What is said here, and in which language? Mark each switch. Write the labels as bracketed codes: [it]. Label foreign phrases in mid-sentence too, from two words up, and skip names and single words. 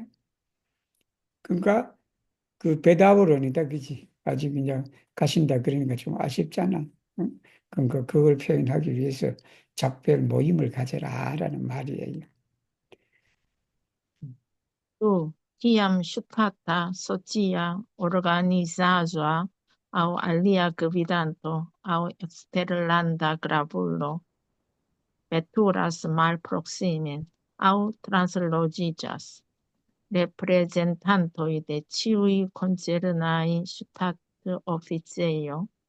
[ko] 그러니까 그 배다우론이다. 그지? 아직 그냥 가신다. 그러니까 좀 아쉽잖아. 응? 그러니까 그걸 표현하기 위해서 작별 모임을 가져라라는 말이에요. [eo] Tu kiam shukata socia organizaĵo aŭ alia gvidanto aŭ eksterlanda gravulo veturas malproksimen aŭ transloĝiĝas, reprezentantoj de ĉiuj koncernaj ŝtat-oficejoj,